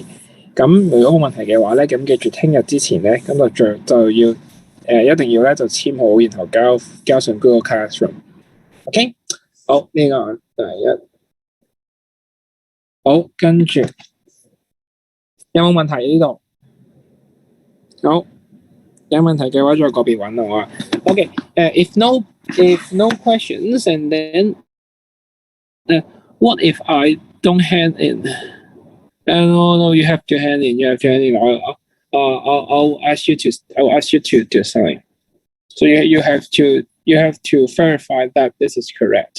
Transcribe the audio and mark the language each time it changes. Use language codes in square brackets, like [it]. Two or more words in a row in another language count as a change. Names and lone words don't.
[yue] 咁如果冇問題嘅話咧，咁記住聽日之前咧，咁就要一定要咧就簽好，然後交上 Google Classroom。OK， 好，呢個第一。好，跟住有冇問題呢度？好，有問題嘅話再個別揾我啊。 [en] OK， if no questions, and then what if I don't hand in? No, you have to hand in. You have to hand in. I'll ask you to sign. So you have to verify that this is correct.